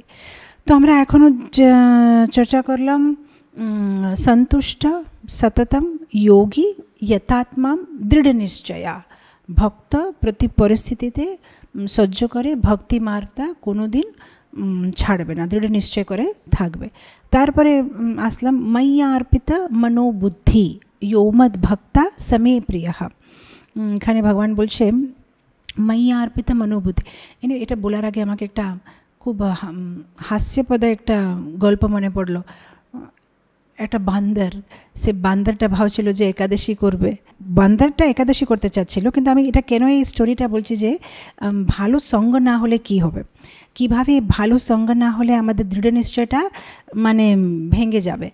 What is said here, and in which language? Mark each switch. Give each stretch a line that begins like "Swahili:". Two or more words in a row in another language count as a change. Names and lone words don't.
Bangla: তো আমরা এখনও চর্চা করলাম
Sanskrit: সন্তুষ্ট সততম যোগী যথাত্মা দৃঢ় নিশ্চয়া।
Bangla: ভক্ত প্রতি পরিস্থিতিতে সহ্য করে ভক্তি মার্গটা কোনো দিন ছাড়বে না, দৃঢ় নিশ্চয় করে থাকবে। তারপরে আসলাম
Sanskrit: ময়্যা অর্পিত মনোবুদ্ধি योमद भक्ता समे प्रिय।
Bangla: এখানে ভগবান বলছে
Sanskrit: ময়্যা অর্পিত মনোবুদ্ধি।
Bangla: এটা বলার আগে আমাকে একটা খুব হাস্যপদ একটা গল্প মনে পড়লো। একটা বান্দর, সে বান্দরটা ভাবছিল যে একাদশী করবে। বান্দরটা একাদশী করতে চাচ্ছিল, কিন্তু আমি এটা কেন এই স্টোরিটা বলছি যে ভালো সঙ্গ না হলে কি হবে, কিভাবে ভালো সঙ্গ না হলে আমাদের দৃঢ় নিশ্চয়টা মানে ভেঙে যাবে।